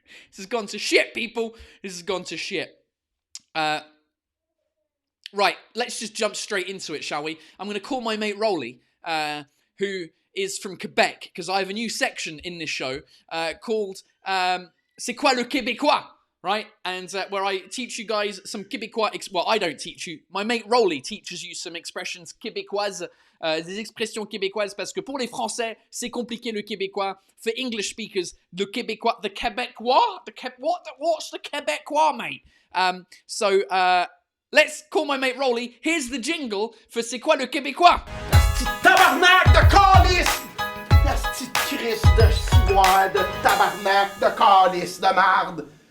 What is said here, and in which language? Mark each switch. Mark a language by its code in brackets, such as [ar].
[en] This has gone to shit, people. This has gone to shit. Right, let's just jump straight into it, shall we? I'm going to call my mate Rolly, who is from Quebec, because I have a new section in this show called C'est quoi le Québécois? Right? And where I teach you guys some Québécois... Well, I don't teach you. My mate Rolly teaches you some expressions [fr] québécoises, des expressions québécoises, parce que pour les Français, c'est compliqué le Québécois. [en] For English speakers, the Québécois... The Québécois? What's the Québécois, mate? So, let's call my mate Rolly. Here's the jingle for C'est quoi le Québécois? [fr] Tabarnak de calice! La petite crise de ciboire, de tabarnak, de calice, de marde!